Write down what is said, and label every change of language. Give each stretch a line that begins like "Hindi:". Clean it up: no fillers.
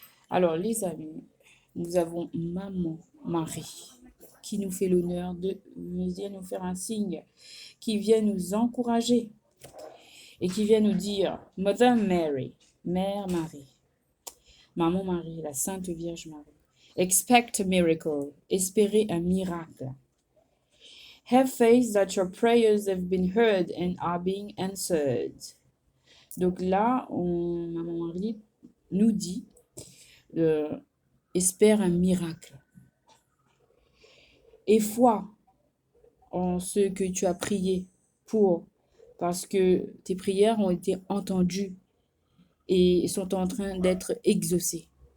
French: Alors, les amis, nous avons Maman Marie qui nous fait l'honneur de venir nous faire un signe, qui vient nous encourager et qui vient nous dire Mother Mary, Mère Marie, Maman Marie, la Sainte Vierge Marie,
English: expect a miracle,
French: espérez un miracle.
English: Have faith that your prayers have been heard and are being answered.
French: Donc là, Maman Marie nous dit espère un miracle. Et foi en ce que tu as prié pour, parce que tes prières ont été entendues et sont en train d'être exaucées.